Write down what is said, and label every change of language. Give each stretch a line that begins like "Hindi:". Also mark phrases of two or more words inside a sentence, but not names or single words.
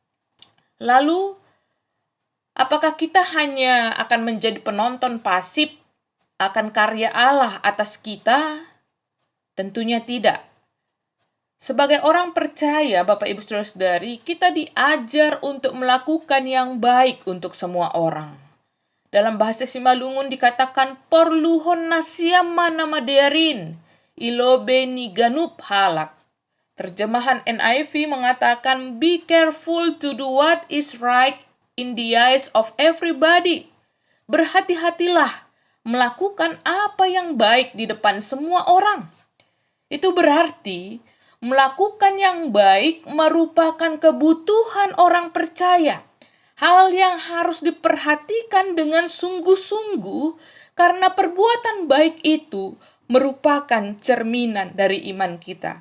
Indonesian: Lalu, apakah kita hanya akan menjadi penonton pasif akan karya Allah atas kita? Tentunya tidak. Sebagai orang percaya, Bapak Ibu Saudara-saudari, kita diajar untuk melakukan yang baik untuk semua orang. Dalam bahasa Simalungun dikatakan,
Batak Simalungun: porluhon nasyama nama derin, ilobe ni ganup halak. Terjemahan NIV mengatakan,
English: be careful to do what is right in the eyes of everybody.
Indonesian: Berhati-hatilah melakukan apa yang baik di depan semua orang. Itu berarti melakukan yang baik merupakan kebutuhan orang percaya. Hal yang harus diperhatikan dengan sungguh-sungguh karena perbuatan baik itu merupakan cerminan dari iman kita.